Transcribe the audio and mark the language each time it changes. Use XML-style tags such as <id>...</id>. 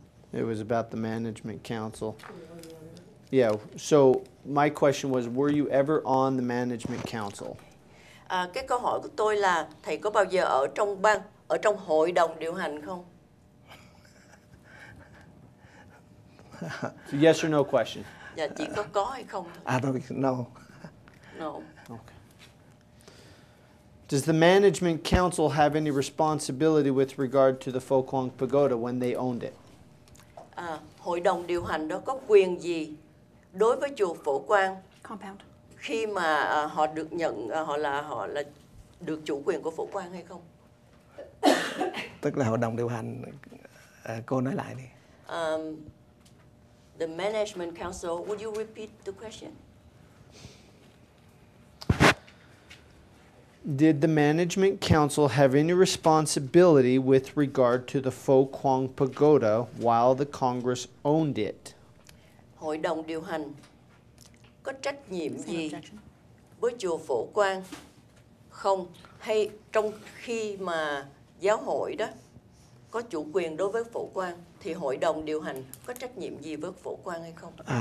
<en>It was about the management council. Yeah, so my question was, were you ever on the management council?</en> <vi>Cái câu hỏi của tôi là thầy có bao giờ ở trong hội đồng điều hành không?</vi> <en>Yes or no question?</en> <vi>Dạ, chỉ có hay không thôi. Thôi,</vi> <en>no. No. Okay. Does the management council have any responsibility with regard to the Phổ Quang Pagoda when they owned it?</en> <vi>Hội đồng điều hành đó có quyền gì đối với chùa Phổ Quang</vi> <en>Compound.</en> <vi>khi mà họ được nhận, họ là được chủ quyền của Phổ Quang hay không? Tức là hội đồng điều hành, cô nói lại đi.</vi> <en>The management council, would you repeat the question? Did the management council have any responsibility with regard to the Phổ Quang Pagoda while the Congress owned it?</en> <vi>Hội đồng điều hành có trách nhiệm</vi> <en>Same</en> <vi>gì</vi> <en>objection.</en> <vi>với chùa Phổ Quang không? Hay trong khi mà giáo hội đó có chủ quyền đối với Phổ Quang thì hội đồng điều hành có trách nhiệm gì với Phổ Quang hay không?</vi>